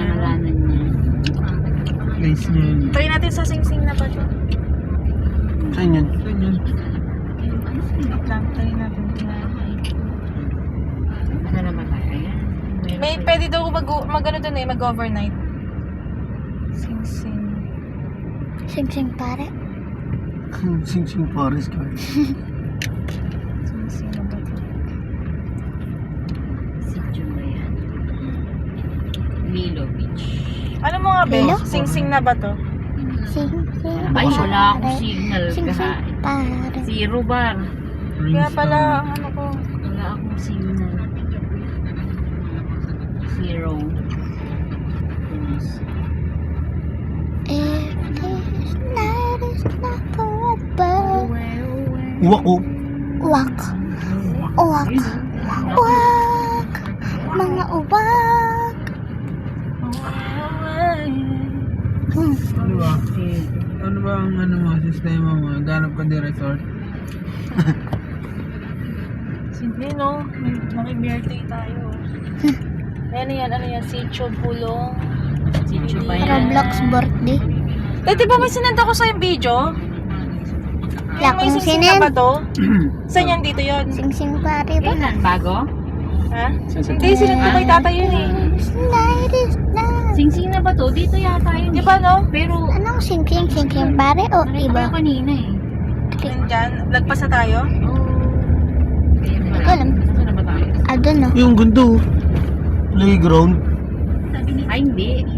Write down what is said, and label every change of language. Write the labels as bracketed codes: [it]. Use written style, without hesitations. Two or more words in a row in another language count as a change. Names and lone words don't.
[tl] Pinangalanan niya. Place niya yun. Try natin sa Sing Sing na ba ito? Saan yun? Saan yun? Wait lang, try natin. Ano naman tayo? Ayan. May pwede daw mag-ano dun eh, mag-overnight. Sing Sing. Sing-sing pare. Sing-sing Forest Guard. Sing Sing na ba ito? Si Julian. Lilo Beach. Ano mo nga, Be? Lilo? Sing Sing na ba to? Sing-sing Ay, wala akong signal. Sing-sing pare. [en] Zero bar. [tl] Kaya pala, ang ano ko. Wala akong signal. Zero. [en] If this night is not forever. [tl] Uwak oh. Uwak. Uwak. Uwak. Mga uwak. Ano ba? Ano ba ang ano mo, sistema mo? Ganap ka di resort? Simple, no? Maki-birthday tayo. Ano yan? Sitio Pulong. Sitio ba yan? Roblox birthday. Eh, di ba may sinend ako sa yung video? Wala May akong Sing Sing na sinend. ba to? Saan yan dito yun? Sing-sing pare ba? Kailan? Bago? Ha? Hindi, sinend ko kay tata yun eh. [en] This night is not. [tl] Sing-sing na ba to? Dito yata yun. Di ba, no? Pero, Anong sing-sing? Sing-sing pare o nakita ko iba? yung kanina eh. Nandyan. Lagpas na tayo. Hindi ko alam. Saan na ba tayo? Ah, dun no. Yung gundo. Playground. Ay, hindi.